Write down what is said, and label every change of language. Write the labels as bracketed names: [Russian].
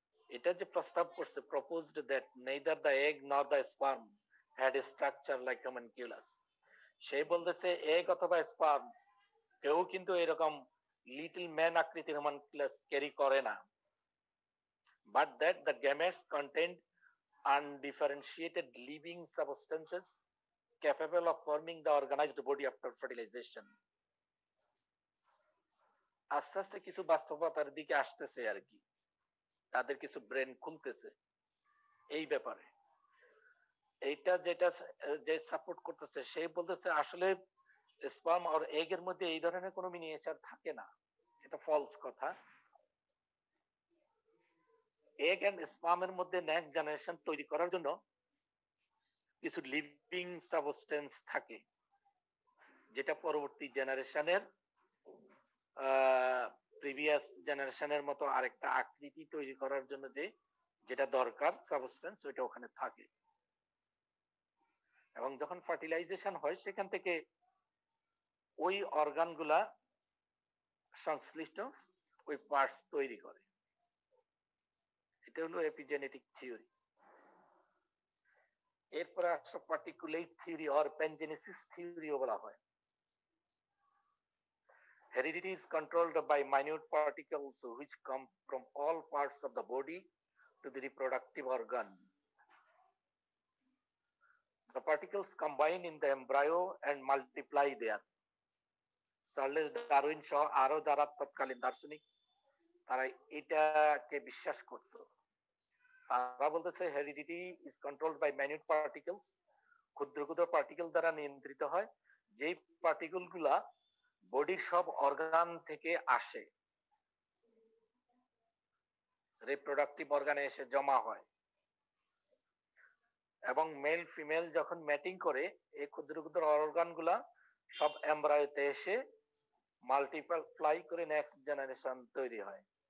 [Bangla] এটা যে প্রস্তাব করছে, [English] proposed that neither the egg nor the sperm had a structure like homunculus. [Bangla] সে বলতেছে এগ অথবা স্পার্ম কেউ কিন্তু এরকম লিটল ম্যান আকৃতির homunculus ক্যারি করে না, [English] but that the gametes contained undifferentiated living substances capable of forming the organized body after fertilization. [Bangla] আস্তে আস্তে কিছু বাস্তবতার দিকে আসতেছে আর কি, তাদের কিছু ব্রেন খুলতেছে এই ব্যাপারে। এইটা যেটা যে সাপোর্ট করতেছে সে বলতেছে আসলে স্পার্ম আর এগ এর মধ্যে এই ধরনের কোনো মিনিয়েচার থাকে না, এটা ফলস কথা। এগ এন্ড স্পার্মের মধ্যে নেক্সট জেনারেশন তৈরি করার জন্য কিছু লিভিং সাবস্টেন্স থাকে, যেটা পরবর্তী জেনারেশনের প্রিভিয়াস জেনারেশনের মতো আরেকটা আকৃতি তৈরি করার জন্য যেটা দরকার সাবস্টেন্স, ওইটা ওখানে থাকে। এবং যখন ফার্টিলাইজেশন হয় সেখান থেকে ওই অর্গানগুলা সংশ্লিষ্ট ওই পার্টস তৈরি করে। এটা হলো এপিজেনেটিক থিওরি। এরপরে আসছে পার্টিকুলেট থিওরি অর প্যানজেনেসিস থিওরিও বলা হয়। [English] Heredity is controlled by minute particles which come from all parts of the body to the reproductive organ. The particles combine in the embryo and multiply there. [Bangla] Charles Darwin সহ আরো যারা তৎকালীন দার্শনিক তারা এটাকে বিশ্বাস করত। তারা বলতেছে heredity is controlled by minute particles, ক্ষুদ্র ক্ষুদ্র পার্টিকেল দ্বারা নিয়ন্ত্রিত হয়, যেই পার্টিকেল গুলা বডির সব অর্গান থেকে আসে, রিপ্রোডাক্টিভ অর্গানে এসে জমা হয়, এবং মেল ফিমেল যখন ম্যাটিং করে এই ক্ষুদ্র ক্ষুদ্র অর্গান গুলা সব এমব্রায়োতে এসে মাল্টিপ্লাই করে নেক্সট জেনারেশন তৈরি হয়।